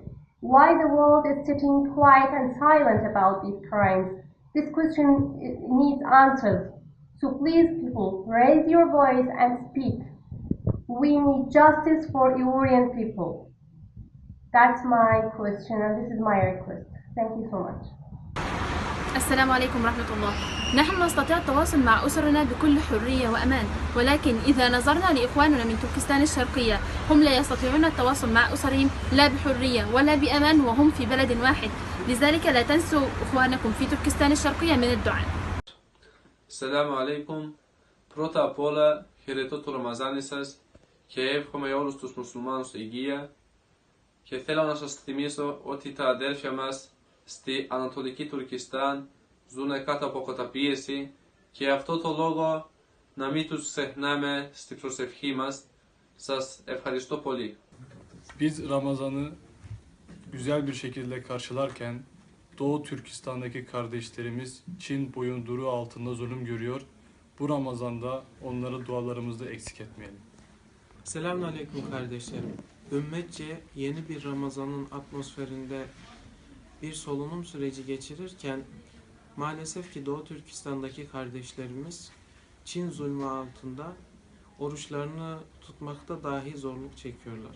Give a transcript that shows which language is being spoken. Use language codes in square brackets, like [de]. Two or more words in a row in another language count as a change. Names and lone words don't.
[en] Why the world is sitting quiet and silent about these crimes? This question needs answers. So please, people, raise your voice and speak. We need justice for Uyghurian people. That's my question, and this is my request. Thank you so much. [ar] السلام عليكم ورحمة الله. نحن نستطيع التواصل مع أسرنا بكل حرية وأمان، ولكن إذا نظرنا لإخواننا من تركستان الشرقية هم لا يستطيعون التواصل مع أسرهم لا بحرية ولا بأمان وهم في بلد واحد. لذلك لا تنسوا إخوانكم في تركستان الشرقية من الدعاء. سلام عليكم. [el] Πρώτα απ' όλα χαιρετώ το Ραμαζάνι σας και εύχομαι όλους τους μουσουλμάνους υγεία και θέλω να σας θυμίσω ότι τα αδέρφια μας στη Ανατολική Τουρκιστάν ζουν κάτω από καταπίεση και αυτό το λόγο να μην τους ξεχνάμε στη προσευχή μας. Σας ευχαριστώ πολύ. [tr] Biz Ramazan'ı güzel bir şekilde karşılarken Doğu Türkistan'daki kardeşlerimiz Çin boyunduruğu altında zulüm görüyor. Bu Ramazan'da onları dualarımızda eksik etmeyelim. Selamünaleyküm kardeşlerim. Ümmetçe yeni bir Ramazan'ın atmosferinde bir solunum süreci geçirirken maalesef ki Doğu Türkistan'daki kardeşlerimiz Çin zulmü altında oruçlarını tutmakta dahi zorluk çekiyorlar.